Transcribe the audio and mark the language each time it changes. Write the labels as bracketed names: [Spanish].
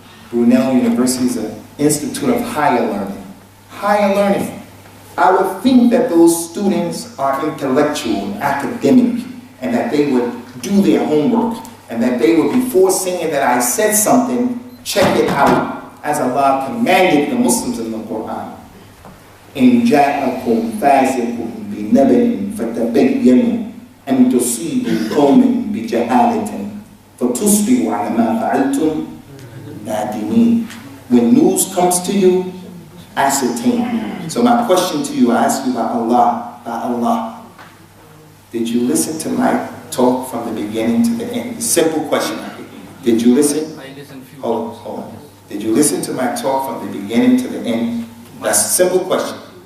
[English] Brunel University is an institute of higher learning. Higher learning. I would think that those students are intellectual and academic, and that they would do their homework, and that they would, before saying that I said something, check it out, as Allah commanded the Muslims in the Quran. [Arabic] إن جاءكم فاسق بنبأ فتبينوا أن تصيبوا قوما بجهالة فتصبحوا على ما فعلتم نادمين. [English] When news comes to you, ascertain. So my question to you, I ask you by Allah, did you listen to my talk from the beginning to the end? Simple question. Did you listen? I listened few Hold on. Did you listen to my talk from the beginning to the end? That's a simple question.